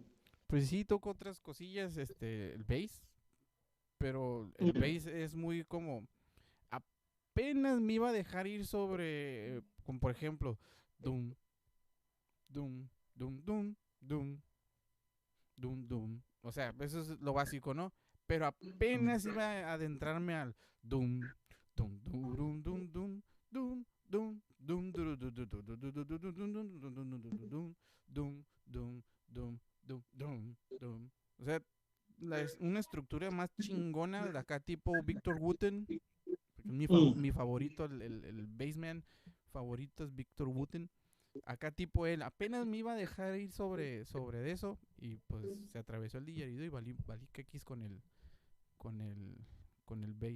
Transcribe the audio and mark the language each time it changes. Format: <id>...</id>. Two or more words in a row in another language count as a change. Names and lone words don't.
<es>Pues sí, toco otras cosillas, el bass, pero el bass es muy como apenas me iba a dejar ir sobre, como por ejemplo, dum, dum, dum, dum, dum, dum, dum. O sea, eso es lo básico, ¿no? Pero apenas iba a adentrarme al dum, dum, dum, dum, dum, dum, dum, dum, dum, dum, dum, dum, dum, dum. O sea, una estructura más chingona de acá tipo Victor Wooten, porque mi favorito, el bassman favorito es Victor Wooten. Acá tipo él apenas me iba a dejar ir sobre eso y pues se atravesó el didgeridoo y valí quequis con el, con el bass.</es>